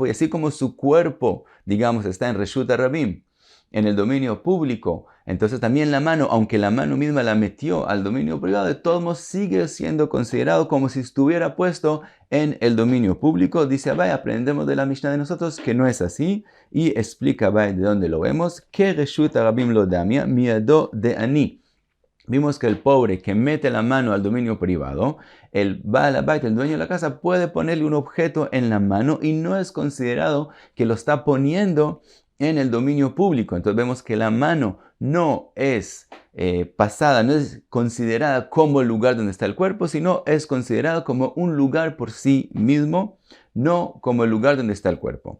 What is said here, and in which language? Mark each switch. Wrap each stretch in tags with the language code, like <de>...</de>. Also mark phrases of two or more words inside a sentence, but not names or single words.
<es>Y así como su cuerpo, digamos, está en</es> <he>רשות הרבים,</he> <es>en el dominio público, entonces también la mano, aunque la mano misma la metió al dominio privado, de todos modos sigue siendo considerado como si estuviera puesto en el dominio público. Dice Abaye, aprendemos de la Mishnah de nosotros que no es así, y explica Abaye de dónde lo vemos, que</es> <arc>רשות הרבים לא דמיא,</arc> <es>miado de ani. Vimos que el pobre que mete la mano al dominio privado, el</es> <he>בעל הבית,</he> <es>el dueño de la casa, puede ponerle un objeto en la mano y no es considerado que lo está poniendo en el dominio público. Entonces vemos que la mano no es pasada, no es considerada como el lugar donde está el cuerpo, sino es considerado como un lugar por sí mismo, no como el lugar donde está el cuerpo.</es>